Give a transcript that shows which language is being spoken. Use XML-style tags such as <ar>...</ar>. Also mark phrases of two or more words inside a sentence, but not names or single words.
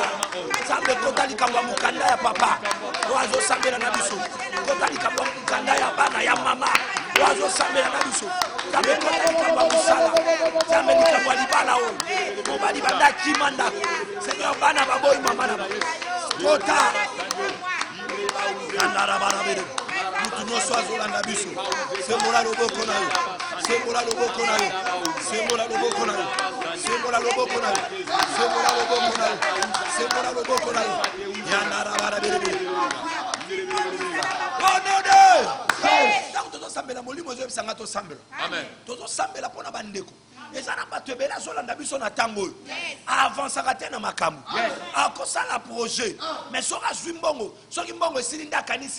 <ln>Zambi kotali kamba mukanda ya papa. Wazo sambela na biso. Kotali kamba mukanda ya bana ya mama. Wazo sambela na biso. Zambi kotali kamba musala. Zambi kamba libala o. Mobali banda kimanda. Seigneur bana baboy mama na. Kota. Andara bara bere. Mutunoso azolanda biso. Sembola loboko na yo. Sembola loboko na yo. Sembola loboko na yo. Sembola loboko na yo. Sembola loboko na yo. Sembola loboko na yo. Yandara bara bere.</ln> <fr>Oh non non.</fr> <ln>Donc tozo sambela molimo zo bisanga to sambela. Amen. Tozo sambela pona bandeko. Ezana bato ebele azolanda biso na tango oyo avansaka te na makambo akosala</ln> <fr>projet mais</fr> <ln>soki azwi mbongo soki mbongo esili nde akanisi</ln>